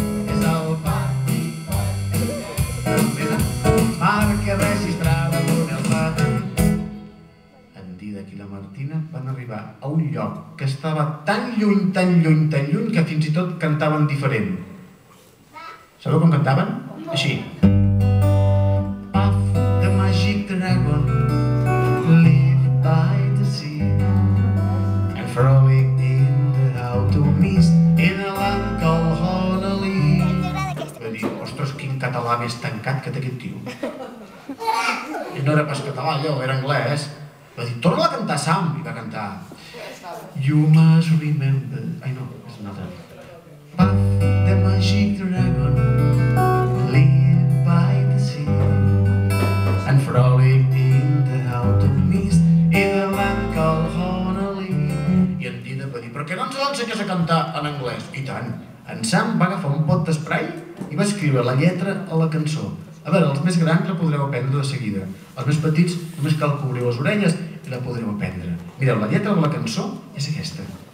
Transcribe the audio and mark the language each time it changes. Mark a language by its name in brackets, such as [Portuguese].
[Catalan] És el Pati Patinet. Marca registrada, model patentat. En Dídac i la Martina van arribar a un lloc que estava tan lluny, tan lluny, tan lluny, que fins i tot cantaven diferent. Sabeu com cantaven? Així. [English] Puff the magic dragon, live by the sea, and frolic in the autumn mist, in a land called Honolulu. [Catalan] Va dir, ostres, quin català més tancat que té aquest tio. I no era pas català, allò, era anglès. Va dir, torna a cantar, Sam, i va cantar. [English] You must remember... [Catalan] Ai, no, és una altra. [English] Puff the magic dragon, live by the sea, and frolic in the autumn mist, in a land called Honolulu. [Catalan] I en Dídac va dir, però què no ens l'ensenyes a cantar en anglès? I tant. En Sam va agafar un pot d'esprai i va escriure la lletra a la cançó. A veure, els més grans la podreu aprendre de seguida. Els més petits només cal que obriu les orelles i la podreu aprendre. Mireu, la lletra de la cançó és aquesta.